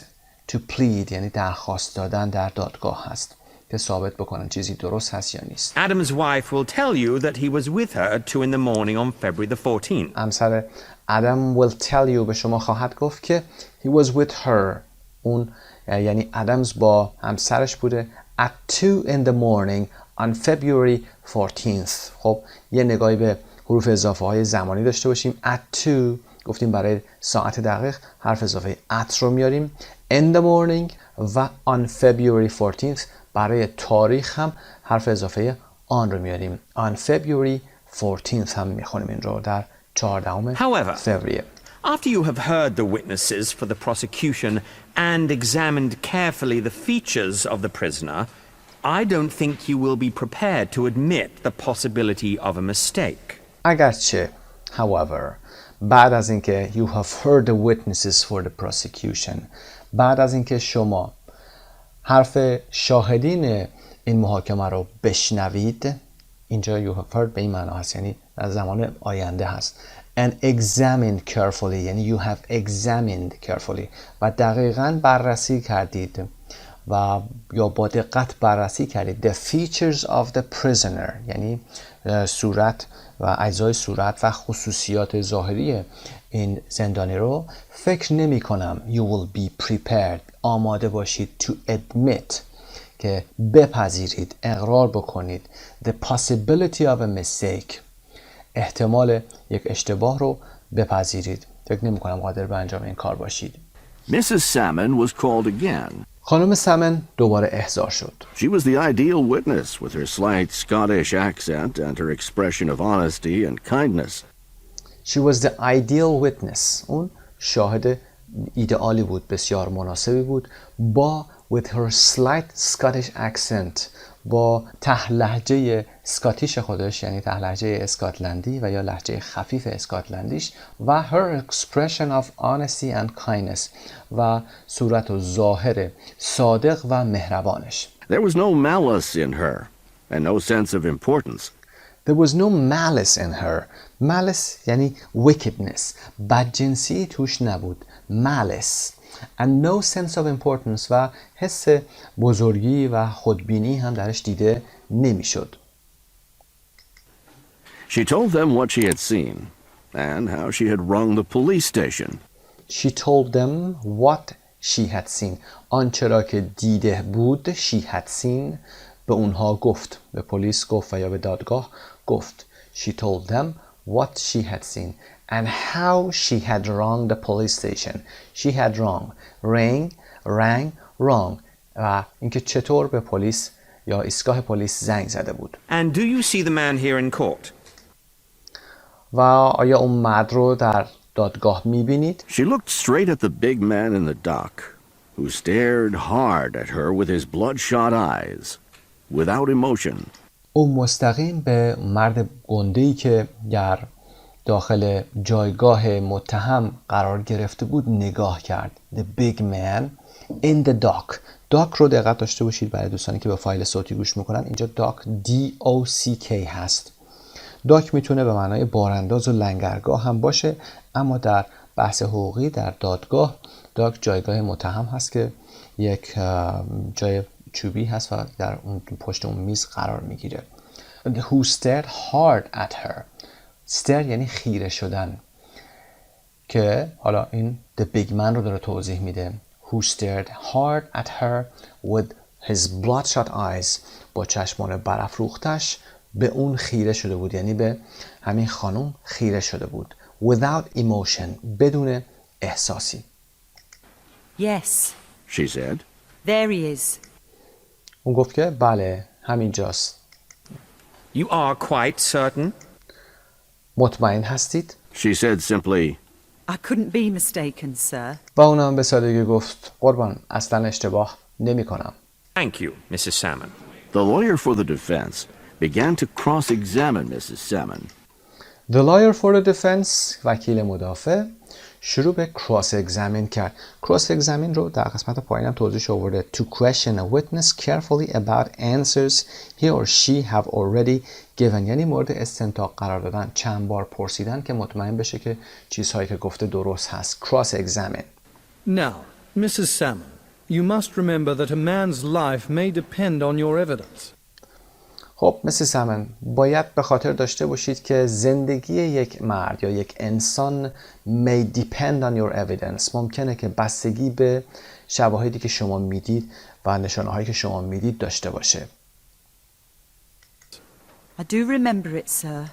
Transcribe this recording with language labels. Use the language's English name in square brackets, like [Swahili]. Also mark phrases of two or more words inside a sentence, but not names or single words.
[English] to plead [Persian] یعنی درخواست دادن در دادگاه هست که ثابت بکنن چیزی درست هست یا نیست. [English] Adam's wife will tell you that he was with her at 2 in the morning on February the 14th. همسر Adam will tell you [Persian] به شما خواهد گفت که [English] he was with her. [Persian] اون یعنی ادمز با همسرش بوده [English] at 2 in the morning on February 14th. [Persian] خب یه نگاهی به حروف اضافه های زمانی داشته باشیم. at 2 گفتیم برای ساعت دقیق حرف اضافه at رو میاریم. [English] in the morning [Persian] و [English] on February 14th [Persian] برای تاریخ هم حرف اضافه on رو میاریم. [English] on February 14th [Persian] هم میخونیم این رو در 14 فوریه. [English] After you have heard the witnesses for the prosecution and examined carefully the features of the prisoner, I don't think you will be prepared to admit the possibility of a mistake. اگرچه, however, [Persian] بعد از اینکه [English] you have heard the witnesses for the prosecution, [Persian] بعد از اینکه شما حرف شاهدین این محاکمه رو بشنوید, اینجا [English] you have heard [Persian] به این معنا هست, یعنی در زمان آینده هست. [English] and examined carefully یعنی you have examined carefully [Persian] و دقیقاً بررسی کردید. و یا با دقت بررسی کردید. [English] The features of the prisoner [Persian] یعنی صورت و اجزای صورت و خصوصیات ظاهری این زندانی رو، فکر نمی کنم [English] you will be prepared [Persian] آماده باشید [English] to admit [Persian] که بپذیرید، اقرار بکنید [English] the possibility of a mistake [Persian] احتمال یک اشتباه رو بپذیرید. فکر نمی کنم قادر به انجام این کار باشید. [English] Mrs. Salmon was called again. [Persian] خانم سمن دوباره احضار شد. [English] She was the ideal witness with her slight Scottish accent and her expression of honesty and kindness. She was the ideal witness. [Persian] اون شاهد ایدئالی بود، بسیار مناسبی بود. با [English] with her slight Scottish accent [Persian] با ته لهجه اسکاتیش خودش، یعنی ته لهجه اسکاتلندی و یا لهجه خفیف اسکاتلندیش، و [English] her expression of honesty and kindness [Persian] و صورت و ظاهر صادق و مهربانش. [English] There was no malice in her and no sense of importance. There was no malice in her. [Persian] Malice یعنی wickedness. بدجنسی توش نبود. Malice. [English] And no sense of importance [Persian] و حس بزرگی و خودبینی هم درش دیده نمیشد. [English] She told them what she had seen and how she had rung the police station. She told them what she had seen. [Persian] آنچه را که دیده بود [English] she had seen [Persian] به اونها گفت، به پلیس گفت و یا به دادگاه گفت. [English] She told them what she had seen and how she had rung the police station. She had rang, [Persian] و اینکه چطور به پلیس یا ایستگاه پلیس زنگ زده بود. [English] And do you see the man here in court? [Persian] و آیا اون مرد رو در دادگاه میبینید؟ [English] She looked straight at the big man in the dock, who stared hard at her with his bloodshot eyes, without emotion. [Persian] او مستقیم به مرد گنده‌ای که در داخل جایگاه متهم قرار گرفته بود نگاه کرد. [English] The big man in the dock. [Persian] dock رو دقت داشته باشید برای دوستانی که به فایل صوتی گوش میکنن. اینجا dock D-O-C-K هست. داک میتونه به معنای بارانداز و لنگرگاه هم باشه، اما در بحث حقوقی در دادگاه داک جایگاه متهم هست که یک جای چوبی هست و در اون پشت اون میز قرار میگیره. [English] Who stared hard at her. [Persian] stare یعنی خیره شدن که حالا این [English] the big man [Persian] رو داره توضیح میده. [English] Who stared hard at her with his bloodshot eyes. [Persian] با چشمان برافروختش به اون خیره شده بود، یعنی به همین خانم خیره شده بود. [English] Without emotion [Persian] بدون احساسی. [English] Yes, She said. there he is. [Persian] اون گفت که بله همینجاست. [English] You are quite certain? [Persian] مطمئن هستید؟ [English] She said simply, I couldn't be mistaken, sir. [Persian] و اونم به سادگی گفت قربان اصلا اشتباه نمی کنم. [English] Thank you, Mrs. Salmon. the lawyer for the defense began to cross-examine Mrs. Salmon. The lawyer for the defense [Persian] وکیل مدافع شروع به [English] cross examine کرد. cross examine [Persian] رو در قسمت پایینم توضیح آورده. [English] To question a witness carefully about answers he or she have already given. [Persian] یعنی مورد استنتاق قرار دادن، چند بار پرسیدن که مطمئن بشه که چیزهایی که گفته درست هست. [English] cross examine. Now, Mrs. Salmon, you must remember that a man's life may depend on your evidence. [Persian] خب مثل سمن باید به خاطر داشته باشید که زندگی یک مرد یا یک انسان [English] may depend on your evidence. [Persian] ممکنه که بستگی به شواهدی که شما میدید و نشانه هایی که شما میدید داشته باشه. [English] I do remember it, sir.